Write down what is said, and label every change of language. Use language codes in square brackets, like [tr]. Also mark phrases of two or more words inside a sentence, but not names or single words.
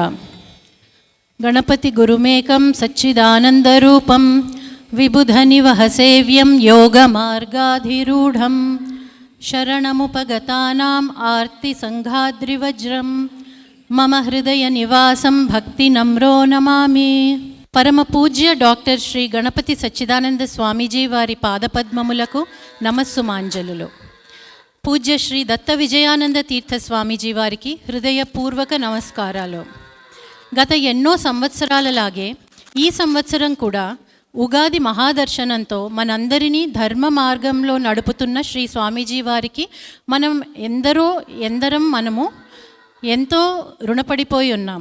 [sa] गणपति गुरुमेकं सच्चिदानन्दरूपं विबुधनिवहसेव्यं योगमार्गाधिरूढं शरणमुपगतानाम् आर्तिसङ्घाद्रिवज्रं मम हृदयनिवासं भक्तिनम्रो नमामि। [te] పరమ పూజ్య డాక్టర్ శ్రీ గణపతి సచ్చిదానంద స్వామీజీ వారి పాదపద్మములకు నమస్సుమాంజలులు. పూజ్య శ్రీ దత్త విజయానంద తీర్థ స్వామీజీ వారికి హృదయపూర్వక నమస్కారాలు. గత ఎన్నో సంవత్సరాలలాగే ఈ సంవత్సరం కూడా ఉగాది మహాదర్శనంతో మనందరినీ ధర్మ మార్గంలో నడుపుతున్న శ్రీ స్వామీజీ వారికి మనము ఎంతో రుణపడిపోయి ఉన్నాం.